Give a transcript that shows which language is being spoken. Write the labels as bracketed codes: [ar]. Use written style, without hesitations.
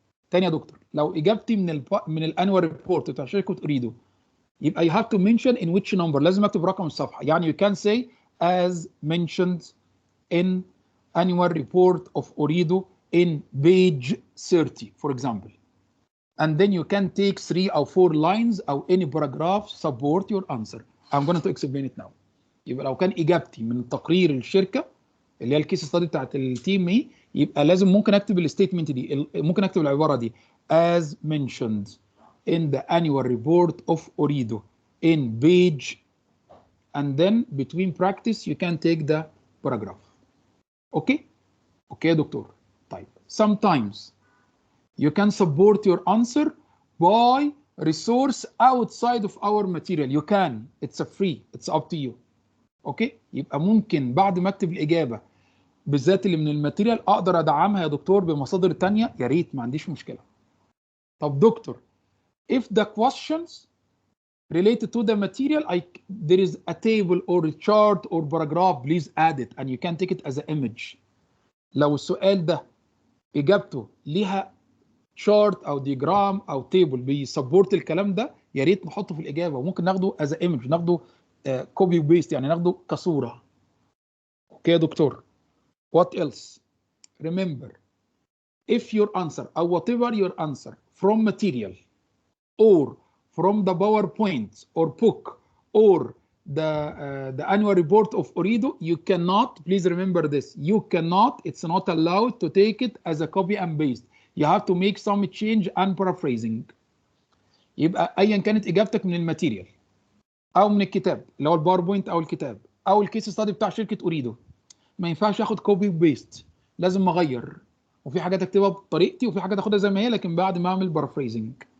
[ar] تاني يا دكتور، لو اجابتي من الانوال ريبورت بتاع شركه أوريدو يبقى [en] you have to mention in which number، [ar] لازم اكتب رقم الصفحه. [en] يعني you can say as mentioned in annual report of Ooredoo in page 30 for example, and then you can take 3 or 4 lines او any paragraph support your answer. I'm going to explain it now. [ar] يبقى لو كان اجابتي من تقرير الشركه اللي هي الكيس ستادي بتاعت الTMA يبقى لازم ممكن اكتب الستيتمنت دي، ممكن اكتب العباره دي [en] as mentioned in the annual report of Ooredoo in page and then between practice you can take the paragraph. [ar] اوكي يا دكتور. [en] طيب sometimes you can support your answer by resource outside of our material. You can, it's a free, it's up to you. [ar] اوكي، يبقى ممكن بعد ما اكتب الاجابه بالذات اللي من الماتيريال اقدر ادعمها يا دكتور بمصادر تانية، يا ريت ما عنديش مشكله. [en] طب doctor if the questions related to the material there is a table or a chart or paragraph please add it and you can take it as an image. [ar] لو السؤال ده اجابته ليها chart او ديجرام او تيبل بيسبورت الكلام ده يا ريت نحطه في الاجابه، وممكن ناخده [en] as an image، [ar] ناخده كوبي وبيست يعني ناخده كصوره. اوكي يا دكتور. [en] What else? Remember, if your answer or whatever your answer from material or from the PowerPoint or book or the annual report of Ooredoo, you cannot, please remember this, you cannot, it's not allowed to take it as a copy and paste. You have to make some change and paraphrasing. [ar] يبقى ايا كانت اجابتك من الماتيريال او من الكتاب اللي هو الباوربوينت او الكتاب او الكيس ستادي بتاع شركه أوريدو، ما ينفعش اخد كوبي وبيست، لازم اغير، وفي حاجات اكتبها بطريقتي وفي حاجات اخدها زي ما هي لكن بعد ما اعمل بارافريزنج.